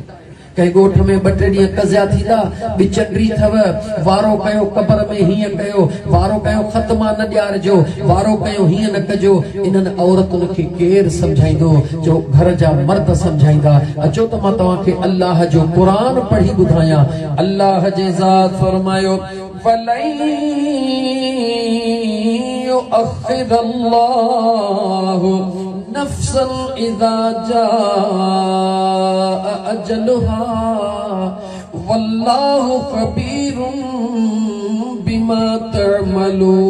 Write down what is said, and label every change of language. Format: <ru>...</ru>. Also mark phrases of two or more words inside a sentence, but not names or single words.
<sd>कंहिं ॻोठ में 2-3 ॾींहं कज़िया थींदा, बिचंडरी अथव, वारो कयो क़ब्र में हीअं कयो, वारो कयो ख़तमा न ॾियारजो, वारो कयो हीअं न कजो। इन्हनि औरतुनि खे केरु सम्झाईंदो? जो घर जा मर्द सम्झाईंदा। अचो त मां तव्हांखे अल्लाह जो क़ुरान पढ़ी ॿुधायां। अल्लाह जे ज़ात फरमायो,</sd> <ar>يؤخر الله نفسا إذا جاء أجلها والله خبير بما تعملون.</ar>